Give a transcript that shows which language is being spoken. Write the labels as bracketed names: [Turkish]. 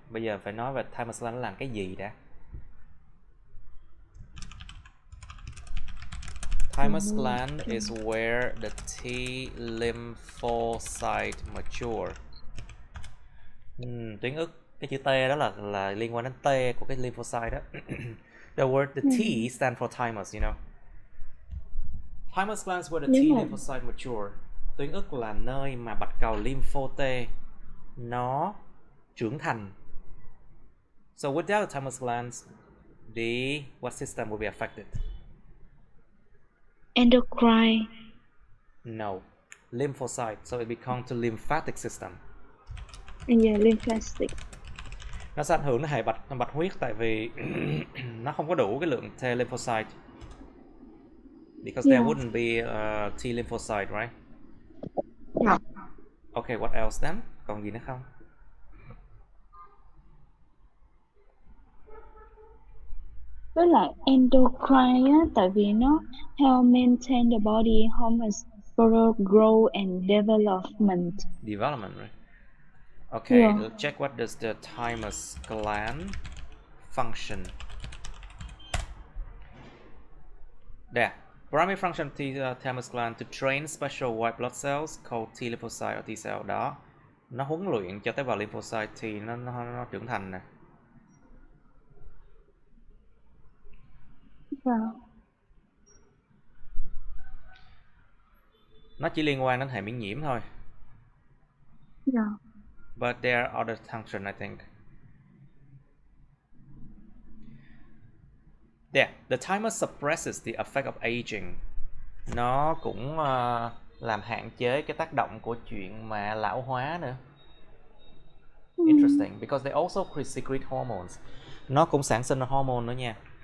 [Vietnamese] Bây giờ phải nói về thymus gland làm cái gì đã. [English] Thymus gland is where the T lymphocyte mature. [Vietnamese] Tuyến ức, cái chữ T đó là liên quan đến T của cái lymphocyte đó. [English] The T stand for thymus, you know. Thymus gland is where the T lymphocyte mature. [Vietnamese] Tuyến ức là nơi mà bạch cầu lympho T nó trưởng thành. [English] So without the thymus glands, what system will be affected? Endocrine. No, lymphocyte. So it becomes the lymphatic system. Yeah, lymphatic. [Vietnamese] Nó sẽ ảnh hưởng đến hệ bạch huyết tại vì nó không có đủ cái lượng T lymphocyte. [English] Because there wouldn't be T lymphocyte, right? Yeah. Okay, what else then? [Vietnamese] Còn gì nữa không? Với lại endocrine á, tại vì nó [English] help maintain the body hormones for growth and development. Development, right? Okay, let's check what does the thymus gland function. There. Primary function of the thymus gland to train special white blood cells called T lymphocyte or T cell. [Vietnamese] Đó, nó huấn luyện cho tế bào lymphocyte thì nó trưởng thành nè. Nó chỉ liên quan đến hệ miễn nhiễm thôi. [English] But there are other functions, I think. There, the thymus suppresses the effect of aging. [Vietnamese] Nó cũng làm hạn chế cái tác động của chuyện mà lão hóa nữa. [English] Interesting, because they also secrete hormones. [Vietnamese] Nó cũng sản sinh hormone nữa nha.